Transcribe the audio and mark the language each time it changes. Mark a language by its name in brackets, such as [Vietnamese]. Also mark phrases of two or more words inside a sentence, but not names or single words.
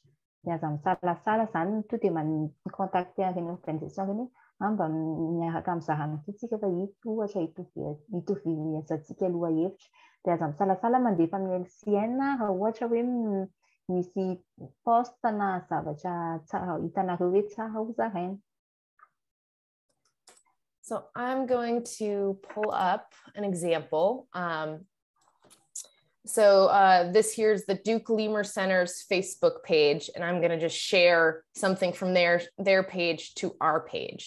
[Malagasy] Dia aza misalasala zany to dia contacter ireny organisation ireny mba miaraka mizaha an'ity fa ito ohatra hitovy asantsika aloha hevitra. Dia aza misalasala mandefa amin'ny LCN raha ohatra hoe misy poste na zavatra tsara hitanareo hoe tsara ho zaraina. [English] So I'm going to pull up an example. This here's the Duke Lemur Center's Facebook page, and I'm going to just share something from their page to our page.